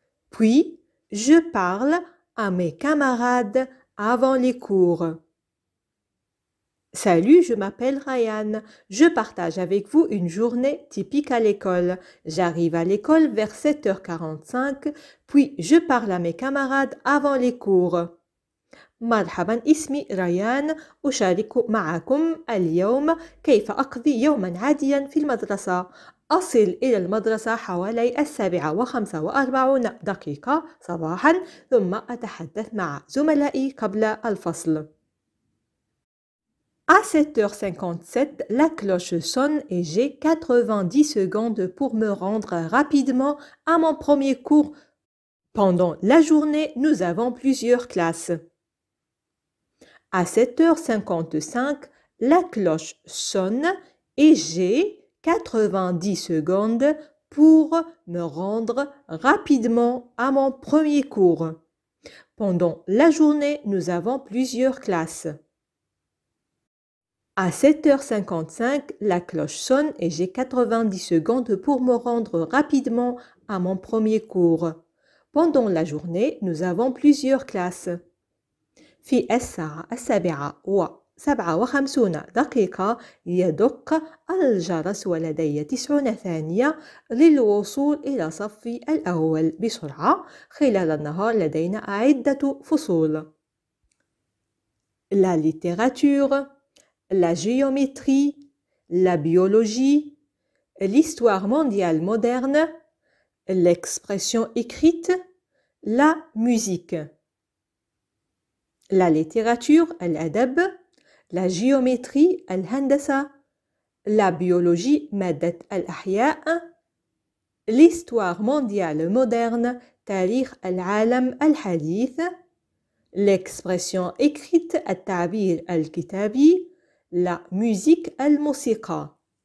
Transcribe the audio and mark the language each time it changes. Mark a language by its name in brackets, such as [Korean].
[French] Puis, je parle à mes camarades avant les cours. Salut, je m'appelle Ryan. Je partage avec vous une journée typique à l'école. J'arrive à l'école vers 7h45, puis je parle à mes camarades avant les cours. [Arabic] مرحبا اسمي ريان أشارك معكم اليوم كيف أقضي يوما عاديا في المدرسة أصل إلى المدرسة حوالي 7:45 صباحا ثم أتحدث مع زملائي قبل الفصل [French] À 7h57, la cloche sonne et j'ai 90 secondes pour me rendre rapidement à mon premier cours. Pendant la journée, nous avons plusieurs classes. À 7h55, la cloche sonne et j'ai 90 secondes pour me rendre rapidement à mon premier cours. Pendant la journée, nous avons plusieurs classes. À 7h55, la cloche sonne et j'ai 90 secondes pour me rendre rapidement à mon premier cours. Pendant la journée, nous avons plusieurs classes. [Arabic] في الساعة 7:57 يدق الجرس ولدي 90 ثانية للوصول إلى صفي الأول بسرعة. خلال النهار لدينا عدة فصول. [French] La littérature, la géométrie, la biologie, l'histoire mondiale moderne, l'expression écrite, la musique. La littérature, [Arabic] الأدب, [French] la géométrie, الهندسة, la biologie, [Arabic] مادة الأحياء, [French] l'histoire mondiale moderne, [Arabic] تاريخ العالم الحديث, [French] l'expression écrite, [Arabic] التعبير الكتابي, [French] la musique, الموسيقى.